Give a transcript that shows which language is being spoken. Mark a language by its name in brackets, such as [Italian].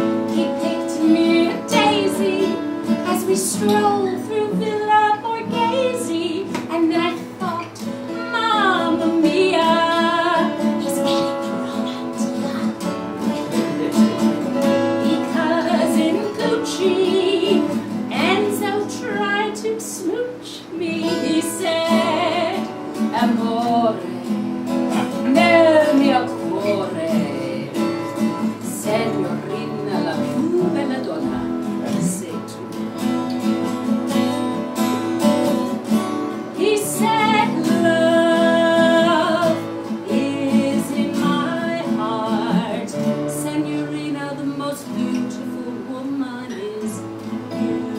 [English] He picked me a daisy as we strolled through Villa Borghese, and then I thought, Mamma mia, he's getting romantic. Because in Gucci, Enzo tried to smooch me. He said, [Italian] "Amore, nel mio cuore, signorina la più bella donna, sei tu." [English] He said, "Love is in my heart, signorina, the most beautiful woman is you."